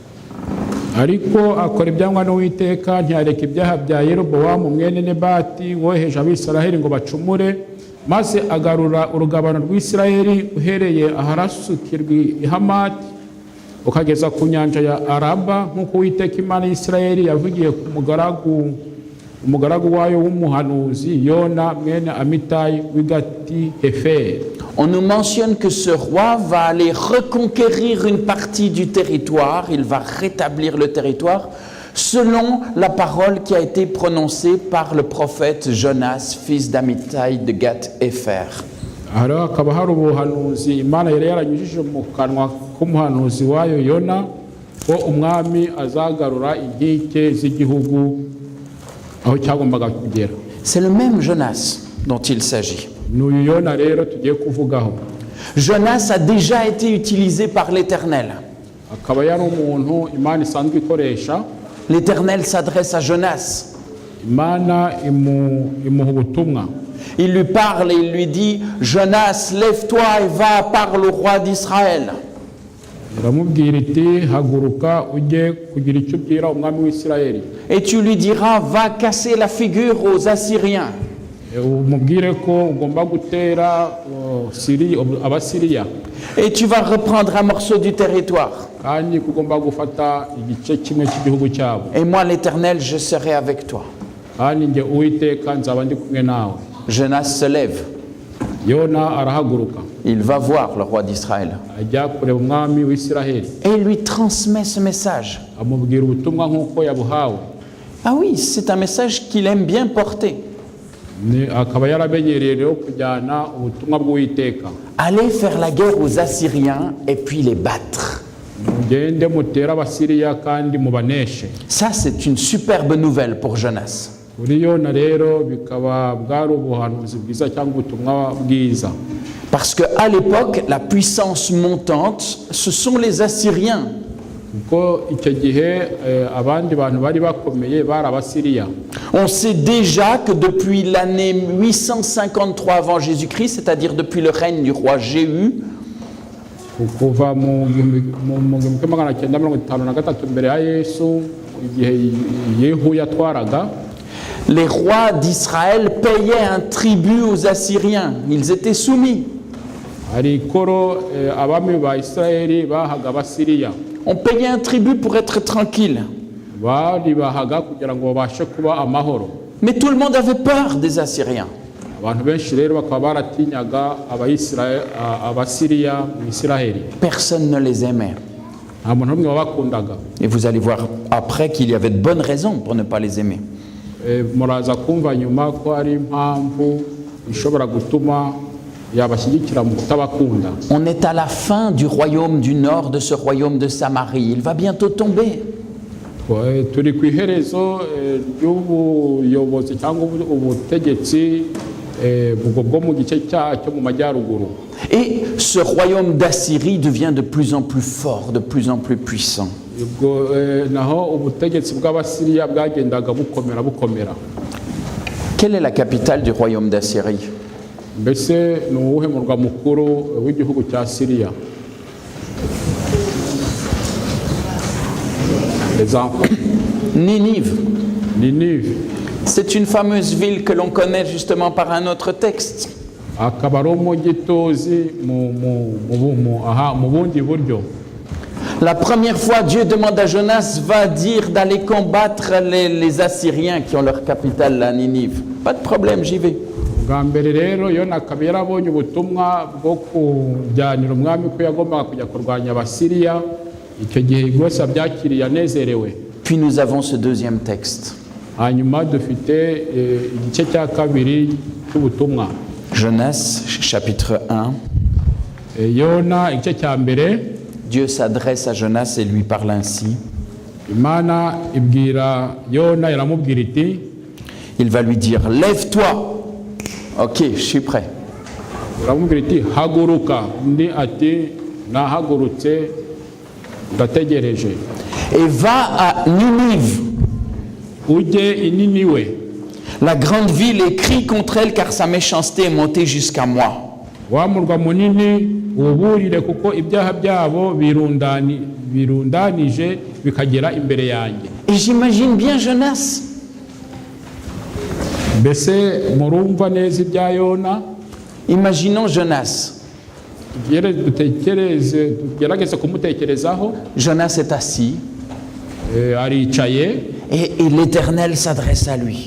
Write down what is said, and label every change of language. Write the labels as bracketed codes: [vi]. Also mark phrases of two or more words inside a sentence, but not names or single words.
[rw] Ariko akora ibyangwa n'Uwiteka ntiyareka ibyaha bya Yeroboamu mwene Nebati woheje Abisiraheli ngo bacumure, maze agarura urugabano rw'Isiraheli uhereye aharasukirwa i Hamati ukageza ku nyanja ya Araba, nk'uko Uwiteka Imana y'Isiraheli yavugiye ku umugaragu wayo w'umuhanuzi Yona mwene Amitai w'i Gath-Hépher. [fr] On nous mentionne que ce roi va aller reconquérir une partie du territoire, il va rétablir le territoire selon la parole qui a été prononcée par le prophète Jonas, fils d'Amittai de Gath-Hépher. [rw] Haro hakaba hari ubuhanuzi Imana yari yaranyujije mu kanwa k'umuhanuzi wayo Yona ko umwami azagarura inkike z'igihugu aho cyagombaga kugera. [fr] C'est le même Jonas dont il s'agit. [rw] N'uyu Yona rero tugiye kuvugaho. [fr] Jonas a déjà été utilisé par l'Éternel. [rw] Akaba yari umuntu Imana isanzwe ikoresha. [fr] L'Éternel s'adresse à Jonas. [rw] Imana imuha ubutumwa. [fr] Il lui parle et il lui dit « Jonas, lève-toi et va, parle au roi d'Israël. » [rw] iramubwira iti haguruka ujye kugira icyo ubwira umwami w'Isirayeli [fr] Et tu lui diras, va casser la figure aux Assyriens. [rw] umubwire ko ugomba gutera abasiriya [fr] Et tu vas reprendre un morceau du territoire. [rw] kandi ko ugomba gufata igice kimwe cy'igihugu cyabo [fr] Et moi, l'Éternel, je serai avec toi. [rw] kandi njye Uwiteka nzaba ndi kumwe nawe. [fr] Jonas se lève. [rw] Yona arahaguruka [fr] Il va voir le roi d'Israël. [rw] ajya kureba umwami w'Isiraheli [fr] Et il lui transmet ce message. [rw] amubwira ubutumwa nk'uko yabuhawe. [fr] Ah oui, c'est un message qu'il aime bien porter. [rw] akaba yaramenyereye rero kujyana ubutumwa bw'Uwiteka. [fr] Allez faire la guerre aux Assyriens et puis les battre. [rw] mugende mutere abasiriya kandi mubaneshe. [fr] Ça, c'est une superbe nouvelle pour Jonas. [rw] kuri Yona rero bikaba bwari ubuhanuzi bwiza cyangwa ubutumwa bwiza. [fr] Parce qu'à l'époque, la puissance montante, ce sont les Assyriens. [rw] kuko icyo gihe abandi bantu bari bakomeye bari abasiriya. [fr] On sait déjà que depuis l'année 853 avant Jésus-Christ, c'est-à-dire depuis le règne du roi Jéhu, [rw] kuva mu 1953 mbere ya Yesu igihe Yehu yatwaraga, [fr] les rois d'Israël payaient un tribut aux Assyriens. Ils étaient soumis. [rw] hari ikoro abami ba Isirayeli bahaga abasiriya. [fr] On payait un tribut pour être tranquille. [rw] bari bahaga kugira ngo babashe kuba amahoro. [fr] Mais tout le monde avait peur des Assyriens. [rw] abantu benshi rero bakaba baratinyaga abasiriya mu Isiraheli. [fr] Personne ne les aimait. [rw] nta muntu n'umwe wabakundaga. [fr] Et vous allez voir après qu'il y avait de bonnes raisons pour ne pas les aimer. [rw] muraza kumva nyuma ko hari impamvu ishobora gutuma yabashyigikira mu kutabakunda. [fr] On est à la fin du royaume du nord, de ce royaume de Samarie. Il va bientôt tomber. [rw] turi ku iherezo ry'ubuyobozi cyangwa ubutegetsi bwo mu gice cyo mu majyaruguru. [fr] Et ce royaume d'Assyrie devient de plus en plus fort, de plus en plus puissant. [rw] ubwo naho ubutegetsi bw'abasiriya bwagendaga bukomera. [fr] Quelle est la capitale du royaume d'Assyrie? [rw] mbese ni uwuhe murwa mukuru w'igihugu cya Siriya? [fr] Ninive. [rw] Ninive. [fr] C'est une fameuse ville que l'on connaît justement par un autre texte. [rw] akaba ari umujyi tuzi mu bundi buryo. [fr] La première fois, Dieu demande à Jonas, va dire d'aller combattre les Assyriens qui ont leur capitale à Ninive. Pas de problème, j'y vais. [rw] bwa mbere rero Yona akaba yarabonye ubutumwa bwo kujyanira umwami ko yagombaga kujya kurwanya abasiriya. icyo gihe rwose abyakiriye anezerewe. [fr] Puis nous avons ce deuxième texte. [rw] hanyuma dufite igice cya kabiri cy'ubutumwa. [fr] Jonas, chapitre 1. [rw] Yona igice cya mbere. [fr] Dieu s'adresse à Jonas et lui parle ainsi. [rw] Imana ibwira Yona iramubwira iti. [fr] Il va lui dire, lève-toi. Ok, je suis prêt. [rw] iramubwira iti haguruka. Undi ati nahagurutse ndategereje. [fr] Et va à Ninive. [rw] ujye i Niniwe. [fr] La grande ville, et crie contre elle car sa méchanceté est montée jusqu'à moi. [rw] wa murwa munini uburire kuko ibyaha byabo birundanije bikagera imbere yanjye. [fr] Et j'imagine bien Jonas. [rw] mbese murumva neza ibya Yona. [fr] Imaginons Jonas. [rw] tugerageze kumutekerezaho. [fr] Jonas est assis. [rw] aricaye. [fr] Et l'Éternel s'adresse à lui.